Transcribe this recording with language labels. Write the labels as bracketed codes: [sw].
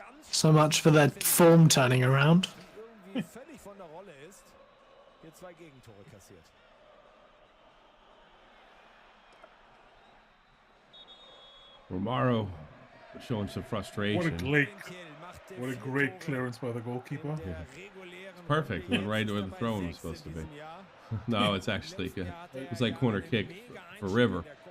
[en] So much for their form turning around. [de] Völlig von der Rolle ist. Hier 2 Gegentore kassiert. [en] Romaro showing some frustration. What a great clearance by the goalkeeper. Yeah. It's perfect. Went right where the throw was supposed to be. No, it's actually it's like corner kick for River.